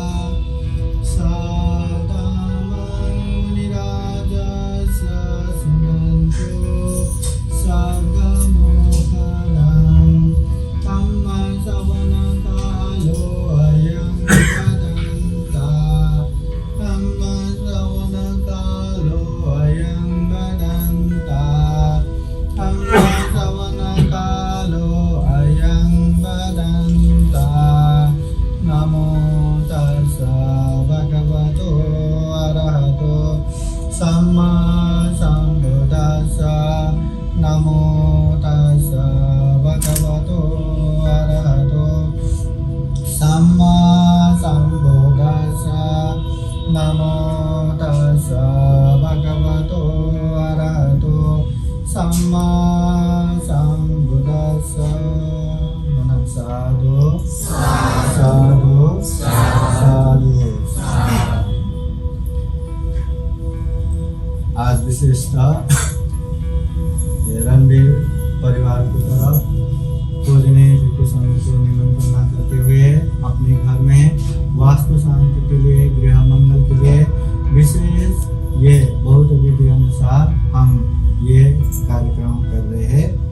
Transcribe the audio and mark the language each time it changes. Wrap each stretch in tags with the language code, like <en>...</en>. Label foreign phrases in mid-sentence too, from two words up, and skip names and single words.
<pi>सदा मुनिराजस्य सुनन्तु सर्गमोहनं धम्मश्रवणकालो अयं वदन्ता धम्मश्रवणकालो अयं वदन्ता धम्मश्रवणकालो अयं वदन्ता. नमो तस्सा भगवतो अरहतो सम्मा सम्बुद्धास्सा. नमो तस्सा भगवतो अरहतो सम्मा सम्बुद्धास्सा. नमो तस्सा भगवतो अरहतो सम्मा सम्बुद्धास्सा. मनः साधु साधु साधु.</pi> <hi>आज विशेषतः रणवीर परिवार की तरफ पूजनीय भिक्षु संघ को निमंत्रण करते हुए अपने घर में वास्तु शांति के लिए, गृह मंगल के लिए विशेष ये बहुत विधि अनुसार हम ये कार्यक्रम कर रहे हैं.</hi>